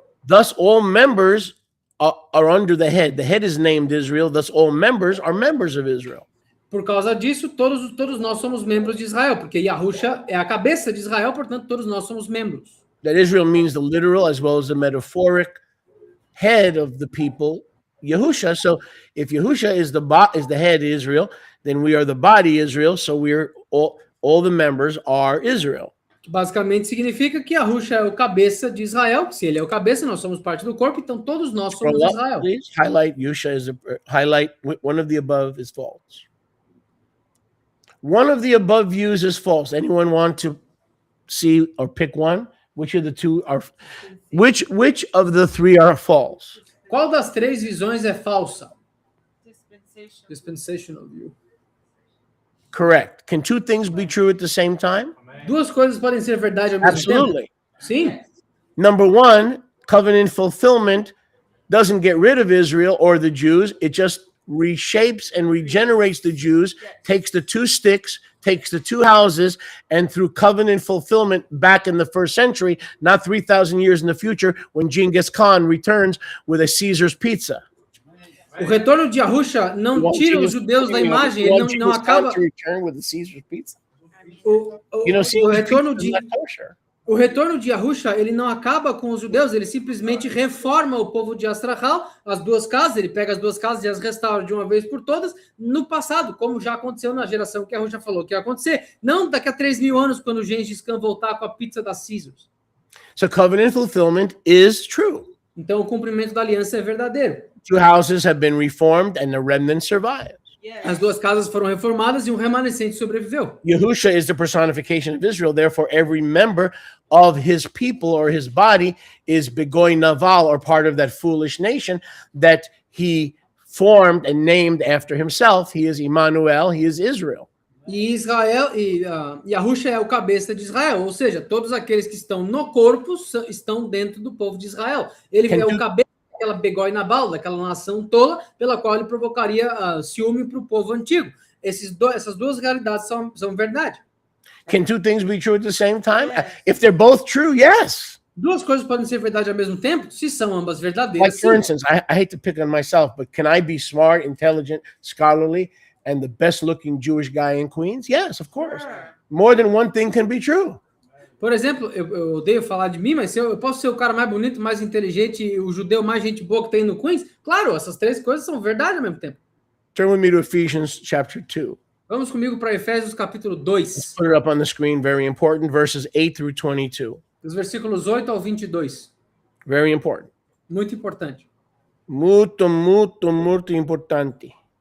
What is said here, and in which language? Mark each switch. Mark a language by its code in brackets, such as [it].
[en] Thus all members are under the head. The head is named Israel. Thus all members are members of Israel. [pt] Por causa disso, todos nós somos membros de Israel, porque Yahusha é a cabeça de Israel, portanto, todos nós somos membros. [en] That Israel means the literal as well as the metaphoric head of the people, Yahusha. So if Yahusha is the head Israel, then we are the body Israel. So we're all the members are Israel. [pt] Que basicamente significa que Yahusha é o cabeça de Israel. Se ele é o cabeça, nós somos parte do corpo, então todos nós somos [en] Scroll up, [pt] Israel. [en] please. Highlight Yahusha is highlight one of the above is false. One of the above views is false. Anyone want to see or pick one? Which of the two are which of the three are false? [pt] Qual das três visões é falsa? [en] Dispensation. Dispensational view. Correct. Can two things be true at the same time? [pt] Duas coisas podem ser verdade ao mesmo [en] Absolutely. [pt] tempo? Sim. [en] Number one, covenant fulfillment doesn't get rid of Israel or the Jews. It just reshapes and regenerates the Jews, takes the two sticks, takes the two houses, and through covenant fulfillment back in the first century, not 3,000 years in the future, when Genghis Khan returns with a Caesar's pizza. [pt] O retorno de Yahusha não tira os judeus da imagem, ele não acaba. [en] To return with a Caesar's pizza. [pt] O [en] Caesar's [pt] retorno [en] pizza [pt] de [en] is not kosher. [pt] O retorno de Yahusha, ele não acaba com os judeus, ele simplesmente reforma o povo de Astrahal, as duas casas, ele pega as duas casas e as restaura de uma vez por todas, no passado, como já aconteceu na geração que Yahusha falou que ia acontecer. Não daqui a 3.000 anos, quando o Gengis Khan voltar com a pizza da Caesars. [en] So covenant fulfillment is true. [pt] Então, o cumprimento da aliança é verdadeiro. [en] Two houses have been reformed and the remnant survives. [pt] As duas casas foram reformadas e um remanescente sobreviveu. [en] Yahusha is the personification of Israel. Therefore, every member of his people or his body is Begoy Naval, or part of that foolish nation that he formed and named after himself. He is Emmanuel. He is Israel. [pt] E Yahusha é o cabeça de Israel, ou seja, todos aqueles que estão no corpo estão dentro do povo de Israel. Ele é o cabeça daquela Begói Nabal, daquela nação tola, pela qual ele provocaria ciúme para o povo antigo. Essas duas realidades são verdade. [en] Can two things be true at the same time? If they're both true, yes. [pt] Duas coisas podem ser verdade ao mesmo tempo, se são ambas [en] Like, [pt] verdadeiras. [en] for [pt] Sim. [en] instance, I hate to pick on myself, but can I be smart, intelligent, scholarly, and the best-looking Jewish guy in Queens? Yes, of course. More than one thing can be true. [pt] Por exemplo, eu odeio falar de mim, mas eu posso ser o cara mais bonito, mais inteligente, o judeu mais gente boa que tem no Queens? Claro, essas três coisas são verdade ao mesmo tempo. [en] Turn with me to Ephesians chapter 2. [pt] Vamos comigo para Efésios capítulo 2, [en] Put it up on the screen, very important, verses 8 through 22. [pt] dos versículos 8 ao 22. [en] Very important. [pt] Muito importante. Muito, muito, muito importante.